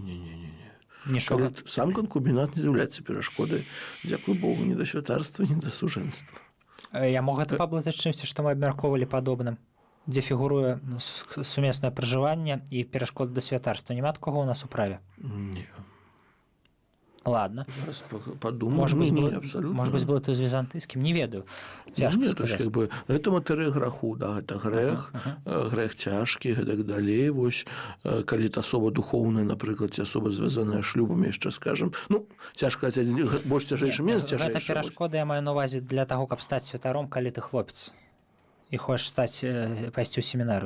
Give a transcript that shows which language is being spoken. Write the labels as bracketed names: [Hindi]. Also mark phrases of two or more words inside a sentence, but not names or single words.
[Belarusian] Нічога. Сам канкубінат не з'яўляецца перашкодай, дзякуй Богу, ні да святарства, ні да сужэнства. Я мог гэта паблытаць чымсьці, што мы абмяркоўвалі падобным, дзе фігуруе сумеснае пражыванне і перашкода да святарства. Няма такога ў нас у праве? Не. [Russian] Ладно. Подумаю, абсолютно. Может быть, было это [Belarusian] з візантыйскім, не ведаю. Цяжка сказаць. Гэта матэрыя граху, да, гэта грэх цяжкі, гэтак далей. Вось, калі это асоба духоўная, напрыклад, ці асоба звязаная шлюбам, яшчэ скажам, цяжка, больш цяжэйшы, менш цяжэйшы. Гэта перашкода, я маю на увазе, для таго, каб стаць святаром, калі ты хлопец і хочаш пайсці ў семінарыю.